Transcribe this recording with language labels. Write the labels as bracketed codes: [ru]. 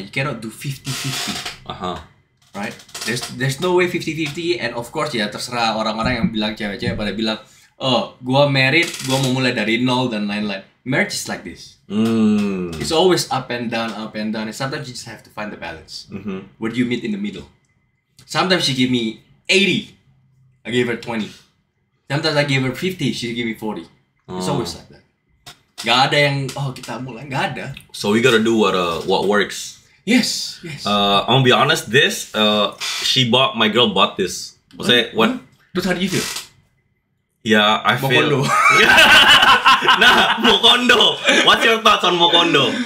[en] You cannot do 50-50. Right? There's no way 50-50 and of course [id] ya terserah orang-orang yang bilang cewek-cewek pada bilang, "Oh, gua married, gua mau mulai dari nol dan lain-lain." [en] Marriage is like this. It's always up and down. And sometimes you just have to find the balance. Where do you meet in the middle? Sometimes she give me 80, I gave her 20. Sometimes I give her 50, she give me 40. It's always like that. [id] Gak ada yang kita mulai, gak ada. [en] So we gotta do what works. Yes. I'm gonna be honest. My girl bought this. What? Terus how do you feel? Yeah, I feel. [id] Mokondo. Nah, Mokondo. [en] What's your thoughts on Mokondo?